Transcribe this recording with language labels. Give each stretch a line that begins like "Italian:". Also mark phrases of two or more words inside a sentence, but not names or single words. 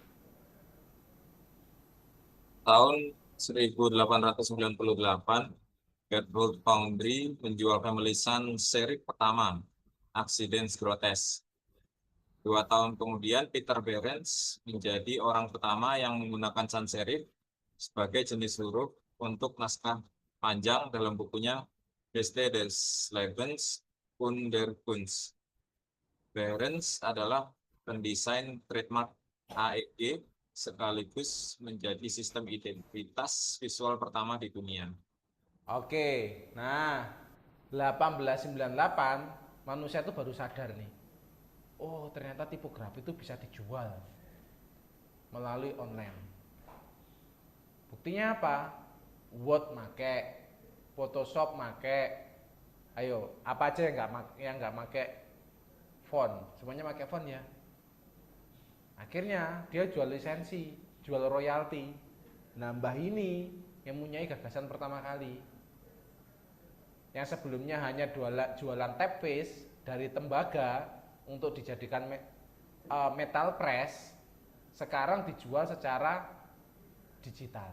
Indonesian: Tahun 1898, Gertrude Foundry menjual family
English: sans serif
Indonesian: pertama, Accidents Grotesque. 2 tahun kemudian, Peter Behrens menjadi orang pertama yang menggunakan
English: sans serif
Indonesian: sebagai jenis huruf untuk naskah panjang dalam bukunya Geste des Lebens und der Kunst. Behrens adalah pendesain trademark AEG sekaligus menjadi sistem identitas visual pertama di dunia. Oke, nah 1898 manusia itu baru sadar nih. Oh ternyata tipografi itu bisa dijual melalui online. Buktinya apa? Word make, Photoshop make. Ayo, apa aja yang nggak make font? Semuanya make font ya. Akhirnya dia jual lisensi, jual royalti. Nambah ini yang mempunyai gagasan pertama kali. Yang sebelumnya hanya jualan typeface dari tembaga untuk dijadikan
English: metal press,
Indonesian: sekarang dijual secara digital.